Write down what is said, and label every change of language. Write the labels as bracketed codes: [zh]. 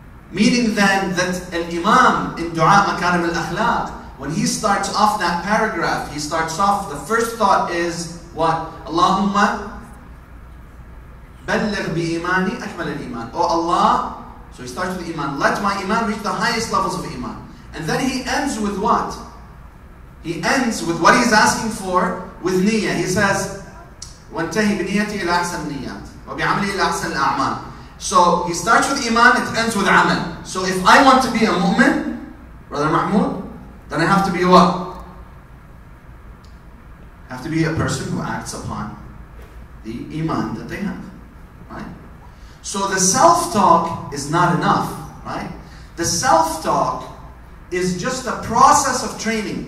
[en] Meaning then that an imam in Dua Makarim al-Akhlaq, when he starts off that paragraph, he starts off, the first thought is what? [ar] Allahumma balligh bi imani akmal al-iman. [en] Oh Allah, so he starts with iman. Let my iman reach the highest levels of iman. And then he ends with what? He ends with what he's asking for with niyyah. He says, [ar] وَانْتَهِ بِنِيَّتِي إِلَى أَحْسَنِ النِّيَّاتِ وَبِعَمْلِي إِلَى أَحْسَنِ الْأَعْمَالِ. [en] So he starts with iman, it ends with amal. So if I want to be a mu'min, Brother Mahmoud, then I have to be what? I have to be a person who acts upon the iman that they have. Right? So the self-talk is not enough. Right? The self-talk is just a process of training.